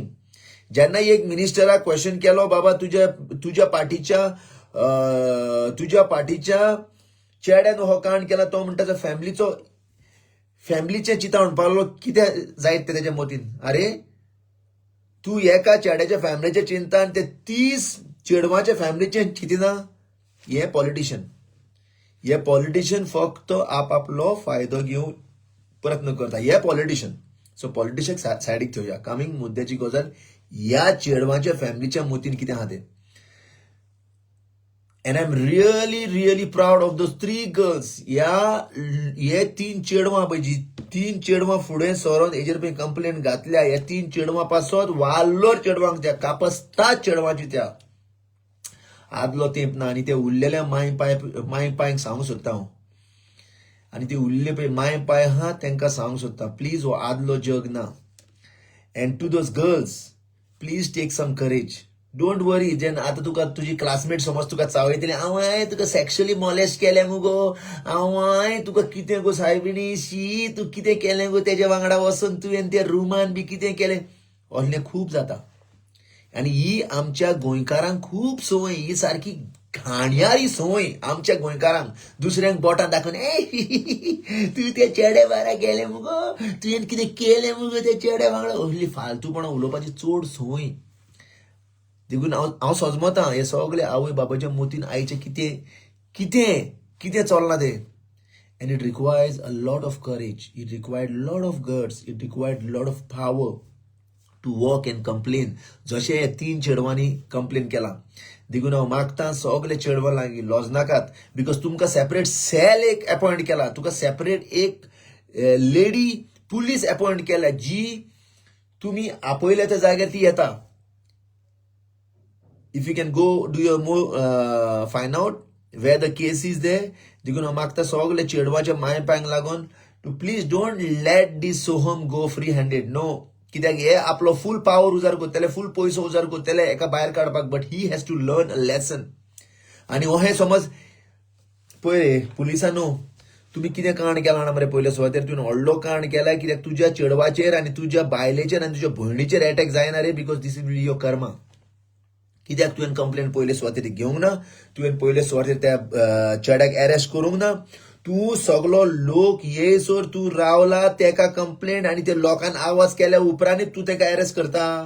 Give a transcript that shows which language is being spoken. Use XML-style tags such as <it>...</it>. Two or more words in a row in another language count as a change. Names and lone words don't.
<kok>जेन्ना एक मिनिस्टराक क्वेश्चन केलो बाबा तुझ्या पार्टीच्या चेड्यान हो कांड केला तो म्हणटा फॅमिलीचे चिंता म्हणपाक कितें जायत ते तेच्या मतीन अरे तू एका चेड्याच्या फॅमिलीचे चिंता आनी ते 30 चेडवाच्या फॅमिलीचे चिंतिना. हे पॉलिटिशियन फक्त आपापलो फायदो घेवंक प्रयत्न करता हे पॉलिटिशियन. सो पॉलिटिशियन सायडीक ठेवया. कमिंग मुद्द्याची गजाल ह्या चेडवाच्या फॅमिलीच्या मतीन कितें आहा ते and I'm really proud of those 3 girls. हे 3 चेडवां पळय जी 3 चेडवां फुडें सरोन हेजेर पळय कंप्लेंट घातल्या ह्या 3 चेडवां पासत वालोर चेडवांक त्या कापस्ता चेडवांची त्या आदलो तेंप ना आनी ते उरलेल्या माय पायंक सांगूंक सोदता हांव आणि ते उरले पळय माय पाय हा तांकां सांगूंक सोदता, प्लीज हो आदलो जग ना.</kok> <en>And to those girls, please take some courage. Don't worry.</en> <kok>जेन्ना आतां तुका तुजी क्लासमेट समज तुका चावयतली, आवय तुका</kok> <en>sexually molest</en> <kok>केलें मुगो, आवय तुका कितें गो सायबिणी, शी तू कितें केलें गो तेज्या वांगडा वचून तुवें त्या रुमान बी कितें केलें, असलें खूब जाता. आणि ही आमच्या गोंयकारांक खूब संवय, ही सारकी घाणयारी संवय आमच्या गोंयकारांक. दुसऱ्यांक बोटां दाखोवन तू त्या चेड्या बारा गेले मुगो, तुवें कितें केलें मुगो त्या चेड्या वांगडा, असली फालतूपणां उलोवपाची चड संवय. देखून हांव सोजमतां हे सगळे आवय बाबाच्या मोतीन आईचें कितें कितें कितें चलना ते.</kok> <en>And it requires a lot of courage, it required a lot of guts, it required a lot of power to walk and complain.</en> <kok>जशे हे 3 चेडवांनी कंप्लेन केला. देखून हांव मागता सगळे चेडवां लागीं लॉज नाकात, बिकॉज तुमकां</kok> <en>separate cell</en> <kok>एक अपॉइंट केला, तुका सेपरेट एक</kok> <en>lady police</en> <kok>अपॉइंट केल्या, जी तुम्ही आपयल्या त्या जाग्यार ती येता.</kok> <en>If you can go do your find out where the case is there.</en> <kok>देखून हांव मागता सगळे चेडवाच्या माय पांयांक लागून</kok> <en>to please don't let this Soham go free handed.</en> <kok>नो, कित्याक हे आपलो</kok> <en>full power</en> <kok>उजार करतले, फूल पयसो उजार करतले एका भायर काडपाक,</kok> <en>but he has to learn a lesson.</en> <kok>आनी हो हे समज पळय पुलिसांनो, तुम्ही कितें कांड केला ना मरे पयल्या सुवातेर, तुवें व्हडलो कांड केला, कित्याक तुज्या चेडवाचेर आनी तुज्या बायलेचेर आनी तुज्या भयणीचेर अटॅक जायना रे,</kok> <en>because this will be your karma.</en> <kok>कित्याक तुवें कंप्लेन पयले सुवातेर घेवंक ना, तुवें पयले सुवातेर त्या चेड्याक अरेस्ट करूंक ना, तू सगळो लोक येयसर तू रावला तेका कंप्लेंट, आणि ते लोकांन आवाज केल्या उपरांत तू तेका अरेस्ट करता.</kok>